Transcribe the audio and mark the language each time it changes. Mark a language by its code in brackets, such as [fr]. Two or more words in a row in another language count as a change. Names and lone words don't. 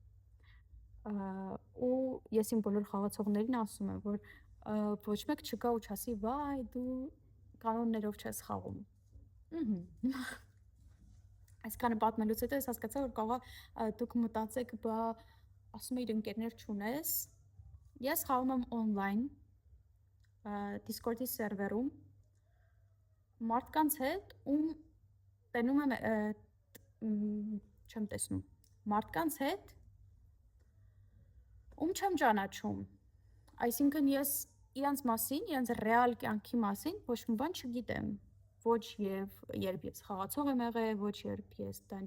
[hy] Ու ես իմ բոլոր խաղացողներին ասում եմ, որ ոչ մեկ չգա ու չասի, վայ, դու կանոններով չես խաղում։ Այսքանը պատմելուց հետո ես հասկացա, որ կարող է դուք մտածեք, բա ասում էիր ընկերներ չունես։ Ես խաղում եմ on-line Discord-ի սերվերում մարդկանց հետ, ում տենում եմ չեմ տեսնում, մարդկանց հետ, ում չեմ ճանաչում, այսինքն ես իրանց մասին, իրանց ռեալ կյանքի մասին ոչ մի բան չգիտեմ, ոչ երբ ես խաղացող եմ եղել, ոչ երբ